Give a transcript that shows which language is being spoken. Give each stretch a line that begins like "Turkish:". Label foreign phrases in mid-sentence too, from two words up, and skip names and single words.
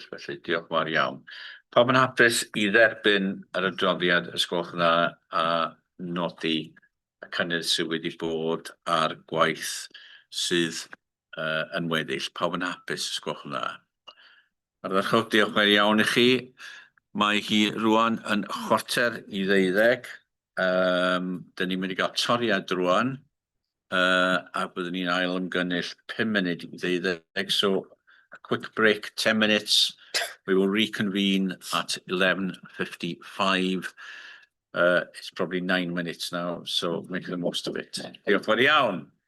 Welsh: Felly diolch yn fawr iawn. Pawb yn hapus I dderbyn yr adroddiad, ysgolch yna a nodi y cynnydd sydd wedi bod ar gwaith sydd yn weddill. Pawb yn hapus, ysgolch yna. Ardderchog, diolch yn fawr iawn I chi. Mae hi rwan yn 11:45. Dyn ni'n mynd I gael toriad rwan. A byddwn ni'n ail ymgynnull 5 munud I 12.
English: So a quick break, 10 minutes. We will reconvene at 11:55. It's probably 9 minutes now, so make the most of it.
Welsh: Diolch yn fawr iawn.